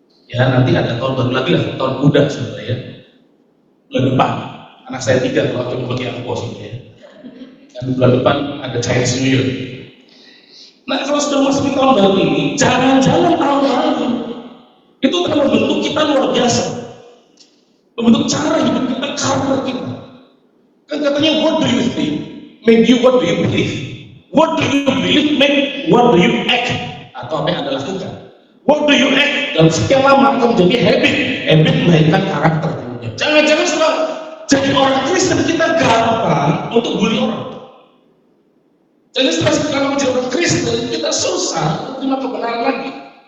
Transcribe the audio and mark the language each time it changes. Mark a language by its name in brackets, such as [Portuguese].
[Indonesian] Ya nanti ada tahun baru lagi lah, tahun muda saudara ya. Bulan depan, anak saya 3 kalau mau bagi angpau ya. Dan bulan depan ada Chinese New Year. Nah, kalau sudah masuk tahun baru ini, jangan-jangan tahun baru itu akan membentuk kita luar biasa, membentuk cara hidup kita, karakter kita. Kan katanya, [English] what do you think make you what do you believe? What do you believe make what do you act? [Indonesian] Atau apa yang Anda lakukan? [English] What do you act? [Indonesian] Dalam sekian lama akan menjadi habit melahirkan karakter. Jangan-jangan setelah jadi orang Kristen kita gampang untuk bully orang. Jadi setelah menjadi orang Kristen kita susah untuk terima kebenaran lagi.